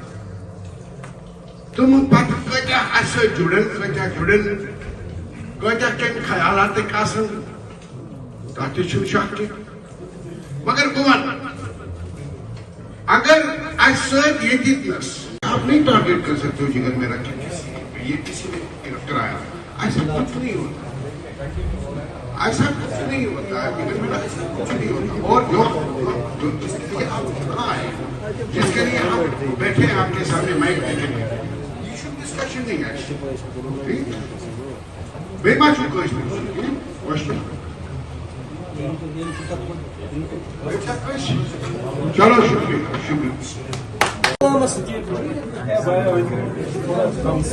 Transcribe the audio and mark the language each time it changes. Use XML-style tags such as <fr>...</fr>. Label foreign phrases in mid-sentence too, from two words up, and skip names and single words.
<ks>تِم پتہٕ کۭتیاہ اَسہِ سۭتۍ جُڑن کۭتیاہ کَمہِ خیالاتٕکۍ آسن تَتھ تہِ چھُنہٕ شک کیٚنٛہہ مگر بہٕ وَنہٕ اگر اَسہِ سۭتۍ ییٚتِکۍ</ks> <ur>آپ نہیں ٹارگیٹ کر سکتے ہو جگر میرا یہ کسی نے کرایا ایسا کچھ نہیں ہوتا ایسا کچھ نہیں ہوتا ہے جگر میرا کچھ نہیں ہوتا اور جو جس کے لیے آپ کہاں آئے جس کے لیے آپ بیٹھے آپ کے سامنے مائک دیکھیں گے یہ شو ڈسکشن نہیں ہے ٹھیک</ur> <ks>بے ما چھو کوششن</ks> <ur>چلو شکریہ</ur>